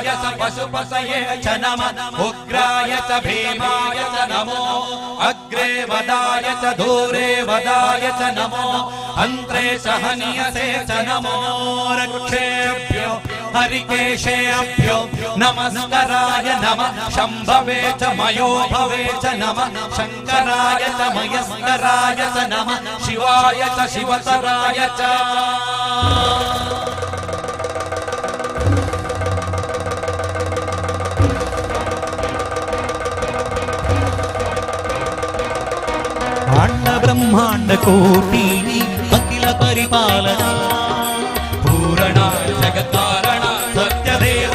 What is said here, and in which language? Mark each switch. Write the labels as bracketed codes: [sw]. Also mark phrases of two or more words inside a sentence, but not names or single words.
[sa] ಚ ಪಶುಪತಯೇ ಚ ನಮಃ ಉಗ್ರಾಯ ಚ ಭೀಮಾಯ ಚ ನಮೋ ಅಗ್ರೇ ವದಾಯ ಚ ದೂರೇ ವದಾಯ ಚ ನಮೋ ಅಂತ್ರೇ ಸಹನೀಯಸೇ ಚ ನಮೋ ರಕ್ಷೇಭ್ಯೋ ಹರಿಕೇಶೇಭ್ಯೋ ನಮಸ್ಕರಾಯ ನಮಃ ಶಂಭವೇ ಚ ಮಯೋ ಭವೇ ಚ ನಮಃ ಶಂಕರಾಯ ಚ ಮಯಸ್ಕರಾಯ ಚ ನಮಃ ಶಿವಾಯ ಚ ಶಿವತರಾಯ ಚ. ಅಂಡ ಬ್ರಹ್ಮಾಂಡ ಕೋಟಿ ಅಖಿಲ ಪರಿಪಾಲನ ಪೂರಣ ಜಗತ್ತಾರಣ ಸತ್ಯ ದೇವ